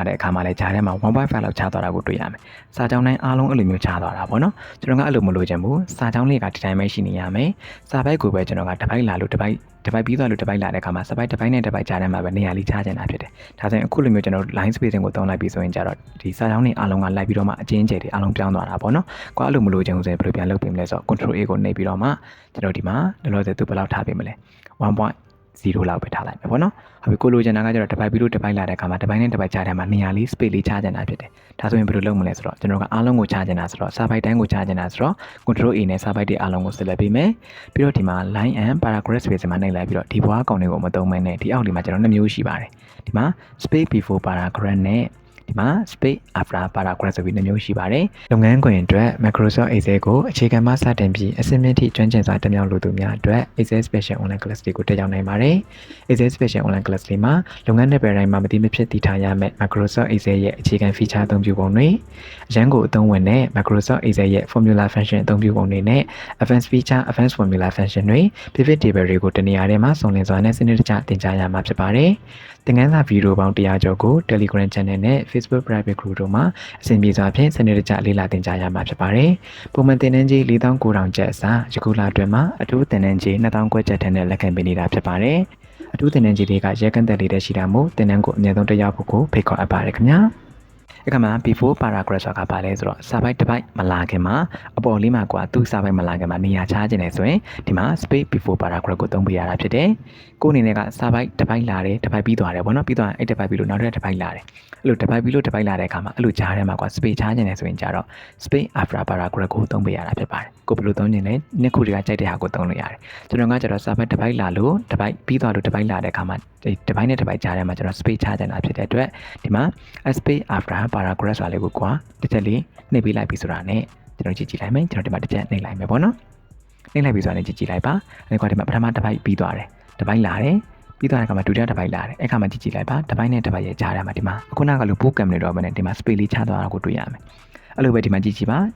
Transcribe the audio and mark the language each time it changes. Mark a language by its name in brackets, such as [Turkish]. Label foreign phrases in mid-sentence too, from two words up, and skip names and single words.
[Burmese] တဲ့အခါမှာလည်းဂျားထဲမှာ 1.5 လောက်ချားသွားတာကိုတွေ့ရမယ်။စာကြောင်းတိုင်းအားလုံးအဲ့လိုမျိုးချားသွားတာပေါ့နော်။ကျွန်တော်ကအဲ့လိုမလို့ချင်ဘူး။စာကြောင်းလေးကဒီတိုင်းပဲရှိနေရမယ်။စာပိုက်ကိုပဲကျွန်တော်ကတစ်ပိုက်လာလို့တစ်ပိုက်ပြီးသွားလို့တစ်ပိုက်လာတဲ့အခါမှာစာပိုက်တစ်ပိုက်နဲ့တစ်ပိုက်ဂျားထဲမှာပဲနေရာလေးချားချင်တာဖြစ်တယ်။ဒါဆိုရင်အခုလိုမျိုးကျွန်တော် [English] line spacing [Burmese] ကိုသုံးလိုက်ပြီးဆိုရင်ကြတော့ဒီစာကြောင်းတွေအားလုံးကလိုက်ပြီးတော့မှအချင်းကျယ်တွေအားလုံးပြောင်းသွားတာပေါ့နော်။ကိုအဲ့လိုမလို့ချင်ဘူးဆိုရင်ဘယ်လိုပြန်လုပ်ပေးမလဲဆိုတော့ [English] control A [Burmese] ကိုနှိပ်ပြီးတော့မှကျွန်တော်ဒီမှာလောလောဆယ်သူဘယ်လောက်ထားပေးမလဲ 1.0 လောက်ပဲထားလိုက်မယ်ပေါ့နော်။ဟုတ်ပြီကိုလိုချင်တာကကျတော့တစ်ပိုက်ပြီးလို့တစ်ပိုက်လာတဲ့အခါမှာတစ်ပိုက်နဲ့တစ်ပိုက်ချားထဲမှာနေရာလေး space လေးချားချင်တာဖြစ်တယ်။ဒါဆိုရင်ဘယ်လိုလုပ်မလဲဆိုတော့ကျွန်တော်ကအားလုံးကိုချားချင်တာဆိုတော့စာပိုက်တိုင်း ကိုချားချင်တာဆိုတော့ [English] control A [Burmese] နဲ့စာပိုက်တွေအားလုံးကို select ပေးမယ်။ပြီးတော့ဒီမှာ [English] line and paragraph space [Burmese] မှာနှိပ်လိုက်ပြီးတော့ဒီဘွားကောင်တွေကိုမသုံးမဲနဲ့ဒီအောက်ဒီမှာကျွန်တော်2မျိုးရှိ ပါတယ်။ဒီမှာ [English] space before paragraph [Burmese] နဲ့ဒီမှာ [English] space after paragraph [Burmese] ဆိုပြီး2မျိုးရှိပါတယ်။လုပ်ငန်းခွင်အတွက် Microsoft Excel ကိုအခြေ ခံမှစတင်ပြီးအဆင့်မြင့်ထိကျွမ်းကျင်စွာတက်မြောက်လိုသူများအတွက် Excel Special Online Class တွေကိုတက်ရောက်နိုင်ပါတယ်။ Excel Special Online Class တွေမှာလုပ်ငန်းနယ်ပယ်တိုင်းမှာမတိမဖြစ်တည်ထားရမယ့် Microsoft Excel ရဲ့အခြေခံ feature အသုံးပြုပုံတွေအရန်ကိုအသုံးဝင်တဲ့ Microsoft Excel ရဲ့ [English] formula function [Burmese] အသုံးပြုပုံတွေနဲ့ [English] advanced feature advanced formula function [Burmese] တွေ [English] pivot table [Burmese] တွေကိုတနေရာထဲမှာစုံလင်စွာနဲ့စနစ်တကျသင်ကြားရမှာဖြစ်ပါတယ်။ သင်ခန်းစာဗီဒီယိုပေါင်း100ကျော်ကို Telegram Channel နဲ့ Facebook Private Group တို့မှာအဆင်ပြေစွာဖြင့်စနစ်တကျလေ့လာသင်ကြားရမှာဖြစ်ပါတယ်။ပုံမှန်သင်တန်းကြီး4900ကျပ်အစားယခုလအတွင်းမှာအ ထူးသင်တန်းကြီး2000ကျပ်ထက်နဲ့လက်ခံပေးနေတာဖြစ်ပါတယ်။အထူးသင်တန်းကြီးတွေကရဲကန့်သက်လေးတဲ့ရှိတာမို့သင်တန်းကိုအမြဲတမ်းတက်ရောက်ဖို့ကို ဖိတ်ခေါ်အပ်ပါတယ်ခင်ဗျာ။အခါမှာ [English] before paragraph [Burmese] ဆိုတာကပါလဲဆိုတော့စာပိုက်တစ်ပိုက်မလာခင်မှာအပေါ်လေးမှာကွာသူ့စာပိုက်မလာခင်မှာနေရာချခြင်းနေဆိုရင်ဒီမှာ [English] space before paragraph [Burmese] ကိုသုံးပေးရတာဖြစ်တယ်။ကိုယ်အနေနဲ့ကစာပိုက်တစ်ပိုက်လာတယ်တစ်ပိုက်ပြီးသွားတယ်ပေါ့နော်ပြီးသွားရင်အဲ့တစ်ပိုက်ပြီးလို့နောက်တစ်ပိုက်လာတယ်။အဲ့လိုတစ်ပိုက်ပြီးလို့တစ်ပိုက်လာတဲ့အခါမှာအဲ့လိုကြားထဲမှာကွာ space ချခြင်းနေဆိုရင်ကြတော့ [English] space after paragraph [Burmese] ကိုသုံးပေးရတာဖြစ်ပါတယ်။ကိုဘယ်လိုသုံးခြင်းလဲနှစ်ခုတည်းကကြိုက်တဲ့ဟာကို သုံးလို့ရတယ်။ကျွန်တော်ကကျတော့စာပိုက်တစ်ပိုက်လာလို့တစ်ပိုက်ပြီးသွားလို့တစ်ပိုက်လာတဲ့အခါမှာဒီတစ်ပိုက်နဲ့တစ်ပိုက်ကြားထဲမှာကျွန်တော် space ချခြင်းတာဖြစ်တဲ့အတွက်ဒီမှာ [English] space after paragraph [Burmese] ဆိုတာလေးကိုကွာတစ်ချက်လေးနှိပ်ပေးလိုက်ပြီဆိုတာနဲ့ကျွန်တော်ကြည့်လိုက်မယ်ကျွန်တော်ဒီမှာတစ်ချက်နှိပ်လိုက်မယ်ပေါ့နော်နှိပ်လိုက်ပြီဆိုတာနဲ့ကြည့်လိုက် ပါအဲ့ကွာဒီမှာပထမတစ်ပိုက်ပြီးသွားတယ်တစ်ပိုက်လာတယ်ပြီးသွားတဲ့အခါမှာဒုတိယတစ်ပိုက်လာတယ်အဲ့ခါမှာကြည့်လိုက်ပါတစ်ပိုက်နဲ့တစ်ပိုက်ရဲ့ကြားထဲမှာဒီမှာအခုနကလိုပိုးကံမနေတော့ဘဲနဲ့ဒီမှာ space လေးချသွားတာကိုတွေ့ရမယ်အဲ့လိုပဲဒီမှာကြည့်ပါဒု